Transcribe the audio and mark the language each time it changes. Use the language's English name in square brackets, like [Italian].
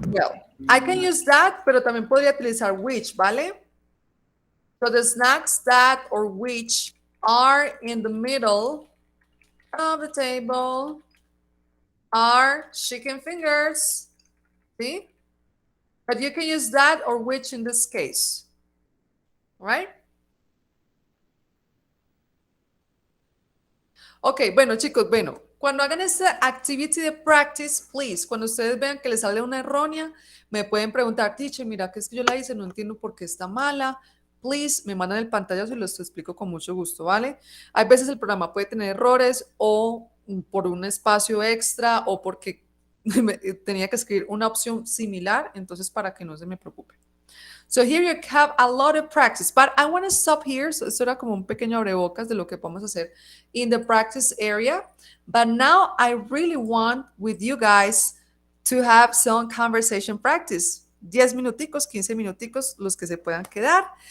[English] Well, I can use that, [Spanish] pero también podría utilizar which, ¿vale? [English] So the snacks that or which are in the middle of the table are chicken fingers. See? But you can use that or which in this case. Right? [Spanish] Ok, bueno chicos, bueno, cuando hagan esta activity de practice, please, cuando ustedes vean que les sale una errónea, me pueden preguntar, teacher, mira que es que yo la hice, no entiendo por qué está mala. Please, me mandan el pantallazo y los explico con mucho gusto, ¿vale? Hay veces el programa puede tener errores o por un espacio extra o porque tenía que escribir una opción similar, entonces para que no se me preocupe. [English] So here you have a lot of practice, but I want to stop here. [Spanish] So esto era como un pequeño abrebocas de lo que podemos hacer [English] in the practice area. But now I really want with you guys to have some conversation practice. [Spanish] 10 minuticos, 15 minuticos, los que se puedan quedar.